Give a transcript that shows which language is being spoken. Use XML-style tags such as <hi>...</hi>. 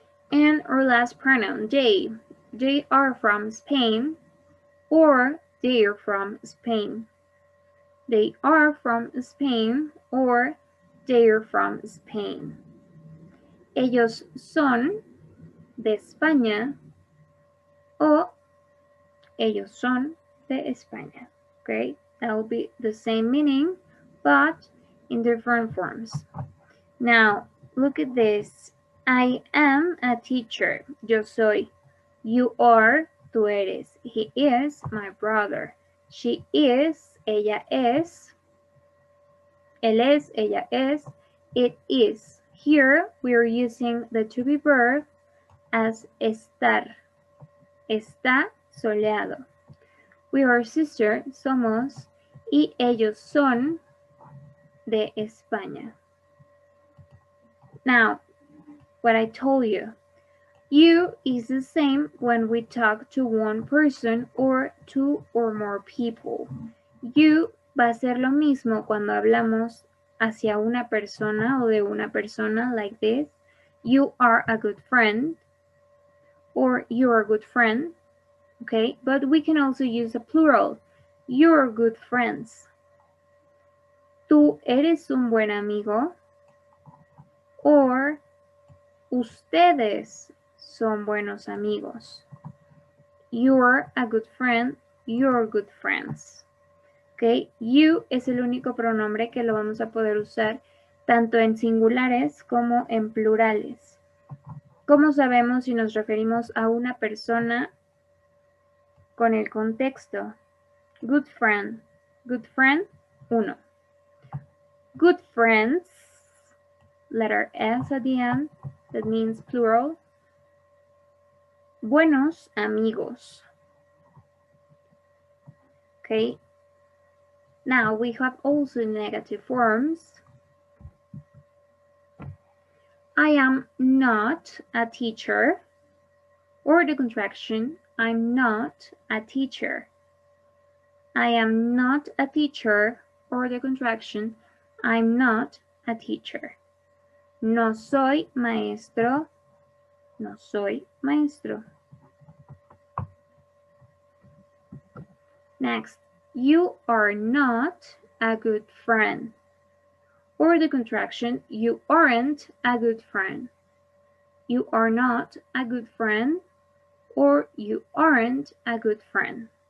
<en>And our last pronoun, they. They are from Spain, or they are from Spain. They are from Spain, or they are from Spain.</en> <es>Ellos son de España, o ellos son de España.</es> <en>Okay, that will be the same meaning, but in different forms. Now, look at this. I am a teacher.</en> <es>Yo soy.</es> <en>You are.</en> <es>Tú eres.</es> <en>He is my brother. She is.</en> <es>Ella es. Él es. Ella es.</es> <en>It is. Here we are using the to be verb as estar.</en> <es>Está soleado.</es> <en>We are sisters.</en> <es>Somos. Y ellos son de España.</es> <en>Now, what I told you. You is the same when we talk to one person or two or more people.</en> <es>You va a ser lo mismo cuando hablamos hacia una persona o de una persona,</es> <en>like this. You are a good friend, or you are a good friend, okay? But we can also use a plural. You're good friends.</en> <es>Tú eres un buen amigo, or ustedes son buenos amigos.</es> <en>You're a good friend, you're good friends.</en> <es>Okay, you es el único pronombre que lo vamos a poder usar tanto en singulares como en plurales. ¿Cómo sabemos si nos referimos a una persona con el contexto?</es> <en>Good friend, uno. Good friends, letter S at the end, that means plural.</en> <es>Buenos amigos.</es> <en>Okay. Now we have also negative forms. I am not a teacher, or the contraction, I'm not a teacher. I am not a teacher, or the contraction, I'm not a teacher.</en> <es>No soy maestro, no soy maestro.</es> <en>Next, you are not a good friend, or the contraction, you aren't a good friend. You are not a good friend, or you aren't a good friend.</en>